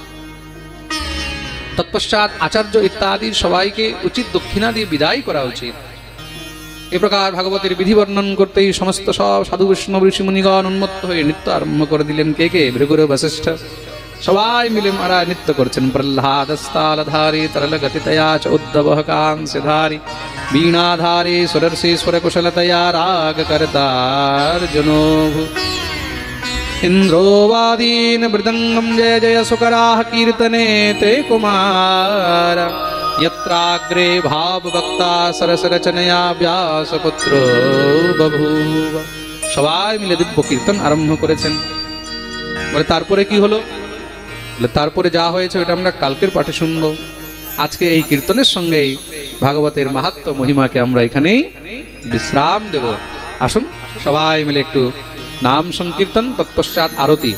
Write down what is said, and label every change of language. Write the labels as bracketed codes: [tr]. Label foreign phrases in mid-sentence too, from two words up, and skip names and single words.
[bn] তৎপশ্চাৎ আচার্য ইত্যাদি সবাইকে উচিত দক্ষিণা দিয়ে বিদায় করা উচিত। এই প্রকার ভাগবতের বিধি বর্ণন করতেই সমস্ত সব সাধু বৈষ্ণব ঋষি মুনিগণ উন্মত্ত হয়ে নৃত্য আরম্ভ করে দিলেন। কে কে? ভৃগুর, বশিষ্ঠ সবাই মিলে মহারাজ নৃত্য করছেন। [sa] প্রহ্লাদস্তালধারী তরল গতিতয়া চ উদ্ধবঃ কাংস্যধারী वीणाधारी सुरर्षि स्वर कुशलतया राग करतार्जुनो इंद्रोवादीन मृदंगम जय जय सुकराः कीर्तने ते कुमार यत्राग्रे भाव वक्ता सरस रचनया व्यासपुत्रो बभूव। [bn] সবাই মিলে দিব্য কীর্তন আরম্ভ করেছেন। বলে তারপরে কি হলো? বলে তারপরে যা হয়েছে ওটা আমরা কালকের পাঠে শুনবো। আজকে এই কীর্তনের সঙ্গেই ভাগবতের মাহাত্ম্য মহিমাকে আমরা এখানেই বিশ্রাম দেব। আসুন সবাই মিলে একটু নাম সংকীর্তন, তৎপশ্চাৎ আরতি।